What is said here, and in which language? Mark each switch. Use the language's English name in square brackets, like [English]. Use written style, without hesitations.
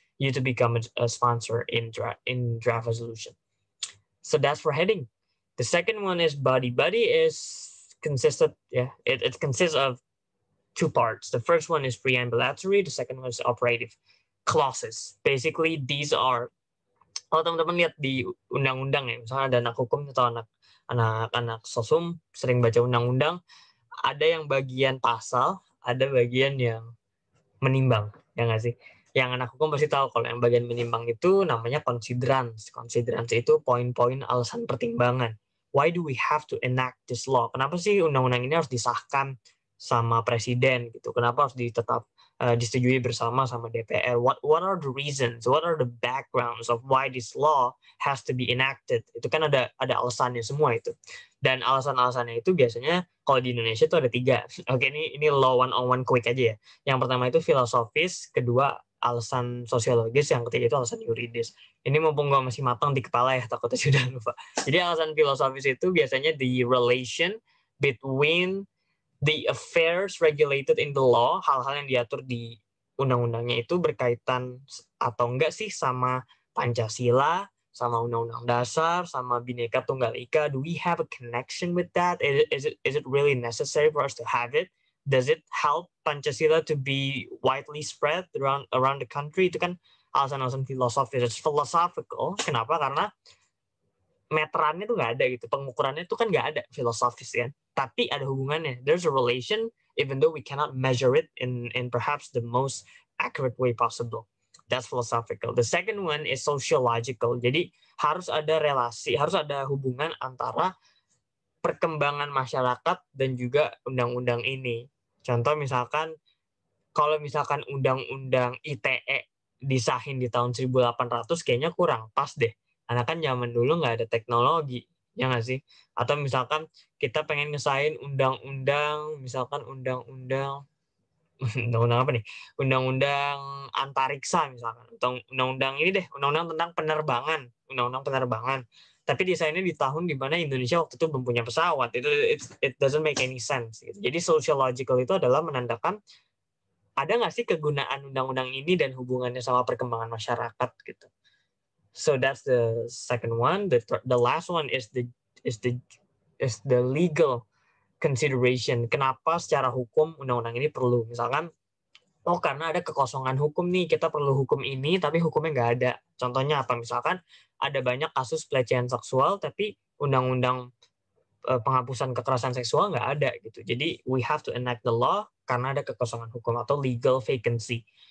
[English] you to become a sponsor in draft resolution. So that's for heading. The second one is body. Body consists of two parts. The first one is preambulatory. The second one is operative clauses. Basically, these are, [Indonesian] kalau teman-teman lihat di undang-undang ya, misalnya ada anak hukum atau anak sosum sering baca undang-undang, ada yang bagian pasal, ada bagian yang menimbang, ya nggak sih? Yang anak hukum pasti tahu kalau yang bagian menimbang itu namanya considerance. Considerance itu poin-poin alasan pertimbangan. [English] Why do we have to enact this law? [Indonesian] Kenapa sih undang-undang ini harus disahkan sama presiden gitu? Kenapa harus disetujui bersama sama DPR? [English] What are the reasons? What are the backgrounds of why this law has to be enacted? [Indonesian] Itu kan ada alasannya semua itu. Dan alasan-alasannya itu biasanya kalau di Indonesia itu ada 3. Oke, ini law 101 quick aja ya. Yang pertama itu filosofis, kedua alasan sosiologis, yang ketiga itu alasan yuridis. Ini mumpung gue masih matang di kepala ya, takutnya sudah lupa. Jadi alasan filosofis itu biasanya [English] the relation between the affairs regulated in the law, [Indonesian] hal-hal yang diatur di undang-undangnya itu berkaitan atau enggak sih sama Pancasila, sama Undang-Undang Dasar, sama Bhinneka Tunggal Ika. [English] Do we have a connection with that? Is it really necessary for us to have it? Does it help Pancasila to be widely spread around the country? [Indonesian] Itu kan alasan-alasan filosofis. [English] It's philosophical. [Indonesian] Kenapa? Karena meterannya tuh nggak ada gitu, pengukurannya tuh kan nggak ada filosofis kan, tapi ada hubungannya. [English] There's a relation, even though we cannot measure it in perhaps the most accurate way possible. That's philosophical. The second one is sociological. [Indonesian] Jadi harus ada relasi, harus ada hubungan antara perkembangan masyarakat dan juga undang-undang ini. Contoh misalkan, kalau misalkan undang-undang ITE disahin di tahun 1800 kayaknya kurang pas deh. Karena kan zaman dulu nggak ada teknologi, ya nggak sih? Atau misalkan kita pengen ngesahin undang-undang, misalkan undang-undang apa nih? Undang-undang antariksa misalkan, atau undang-undang ini deh, undang-undang tentang penerbangan. Tapi desainnya di tahun di mana Indonesia waktu itu belum punya pesawat. [English] It doesn't make any sense. [Indonesian] Gitu. Jadi sociological itu adalah menandakan ada nggak sih kegunaan undang-undang ini dan hubungannya sama perkembangan masyarakat gitu. [English] So that's the second one. The last one is the legal consideration. [Indonesian] Kenapa secara hukum undang-undang ini perlu? Misalkan, karena ada kekosongan hukum nih, kita perlu hukum ini, tapi hukumnya nggak ada. Contohnya apa? Misalkan ada banyak kasus pelecehan seksual, tapi undang-undang penghapusan kekerasan seksual nggak ada gitu. Jadi [English] we have to enact the law [Indonesian] karena ada kekosongan hukum atau legal vacancy.